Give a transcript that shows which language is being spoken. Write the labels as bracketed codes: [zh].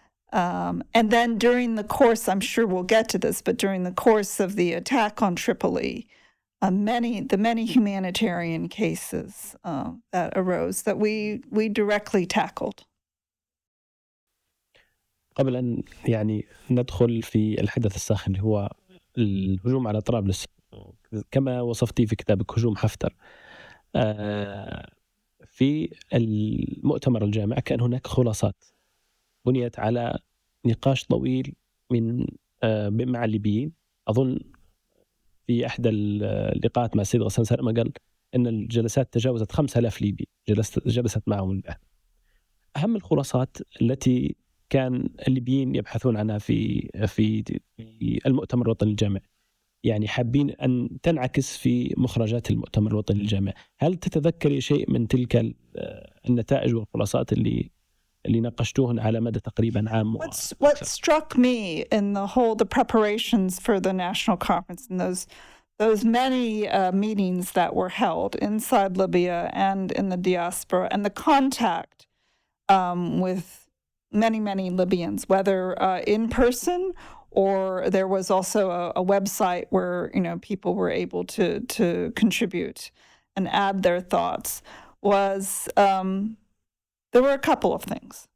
[en] And then during the course, I'm sure we'll get to this, but during the course of the attack on Tripoli, many humanitarian cases that arose that we directly tackled. [ar] قبل أن ندخل في الحدث الساخن اللي هو الهجوم على طرابلس كما وصفتي في كتابك هجوم حفتر، في المؤتمر الجامع كان هناك خلاصات بنيت على نقاش طويل مع الليبيين. أظن في إحدى اللقاءات مع السيد غسان سلامة قال أن الجلسات تجاوزت 5000 ليبي جلست معهم البحث. أهم الخلاصات التي كان الليبيين يبحثون عنها في المؤتمر الوطني الجامع، يعني حابين أن تنعكس في مخرجات المؤتمر الوطني الجامع. هل تتذكري شيء من تلك النتائج والخلاصات اللي ناقشتوهن على مدى تقريبا عام؟ [en] What struck me in the preparations for the national conference and those many meetings that were held inside Libya and in the diaspora, and the contact with many Libyans, whether in person or there was also a website where people were able to contribute and add their thoughts, was there were a couple of things.